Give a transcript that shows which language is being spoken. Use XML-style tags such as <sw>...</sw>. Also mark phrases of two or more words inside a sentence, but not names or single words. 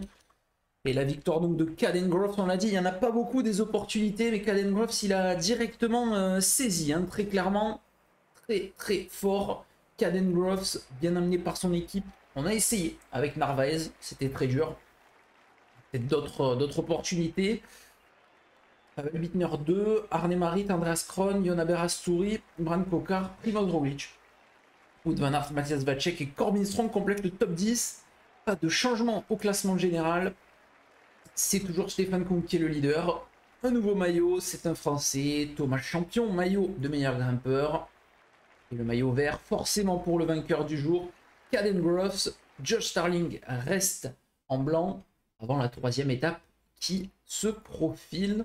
<fr>Et la victoire donc de Caden Groves, on l'a dit, il n'y en a pas beaucoup des opportunités. Mais Caden Groves, il a directement saisi, hein, très clairement. Très très fort. Caden Groves, bien amené par son équipe. On a essayé avec Narvaez, c'était très dur. Peut-être d'autres opportunités. Pavel Bittner 2, Arne Marit, Andreas Kron, Jona Berasturi, Bran Kokar, Primoz Roglic. Wout van Aert, Matthias Vacek et Corbin Strong complètent le top 10. Pas de changement au classement général. C'est toujours Stefan Koen qui est le leader. Un nouveau maillot, c'est un Français, Thomas Champion, maillot de meilleur grimpeur. Et le maillot vert, forcément pour le vainqueur du jour. Caden Groves, Josh Starling reste en blanc avant la troisième étape qui se profile.</fr>